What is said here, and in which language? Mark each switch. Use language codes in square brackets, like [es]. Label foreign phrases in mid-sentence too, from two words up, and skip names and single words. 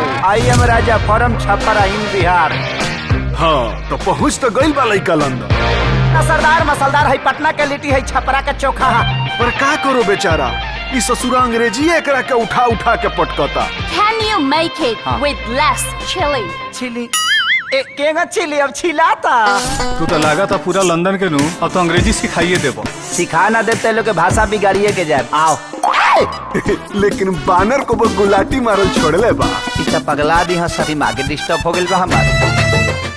[en] I am Raja from Chhapra in Bihar. [bho] हाँ तो पहुँच तो गइल बा लइका लंदन। सरदार मसलदार है, पटना के लिट्टी है, छपरा के चोखा है। पर का करो बेचारा, इस ससुरा अंग्रेजी एकरा के उठा उठा के पटकता। [en] Can you make it with less chili? [bho] चिली केगा चिली अब छिलाता। तू तो लागा था पूरा लंदन के नू, अब तो अंग्रेजी सिखाइए देबो। सिखा ना देते लोग के भाषा बिगाड़िए के जाए। आओ लेकिन बानर को गुलाटी मारल छोड़ले बा। इतना पगला दी हस, दिमाग डिस्टर्ब हो गइल बा हमार।